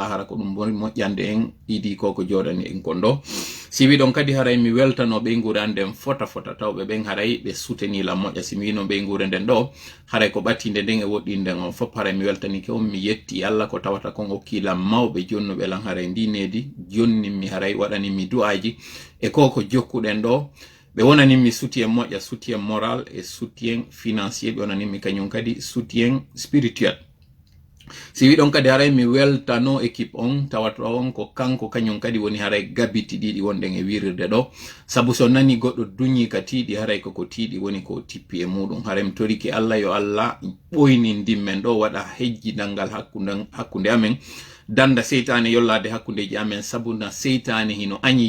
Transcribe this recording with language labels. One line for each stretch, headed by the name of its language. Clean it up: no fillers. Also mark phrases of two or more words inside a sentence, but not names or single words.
Fula: lahara ko ɗum boni moƴƴande en ɗiɗi koko joɗani en kon ɗo si wiɗon kadi haray mi weltano ɓe nguranden fota tawɓe ɓen haray ɓe soutenila moƴƴa si mi wino ɓe ngure nden ɗo haray ko ɓattinde nden e woɗɗinden on fof haray mi weltanike on mi yetti Allah ko tawata kon hokkilam mawɓe jonnuɓe lan haray ndinedi jonninmi haray waɗanimi du'aji e koko jokkuɗen ɗo ɓe wonanimi soutien moƴƴa
French: soutien moral et soutien financier
Fula: ɓe wonanimi kañum kadi
French: soutien spirituel
Fula: si wiɗon kadi haray mi weltano équipe on tawata on ko kanko kañum kadi woni haray gabiti ɗiɗi wonɗen e wirirde ɗo saabu so nani goɗɗo duñi ka tiiɗi haray koko tiiɗi woni ko tippi e muɗum haray mi toriki Allah yo Allah ɓoyni ndimmen ɗo waɗa hejjidal ngal hakkude amen danda seytane yollade hakkudeji amen sabu na seytane hino añi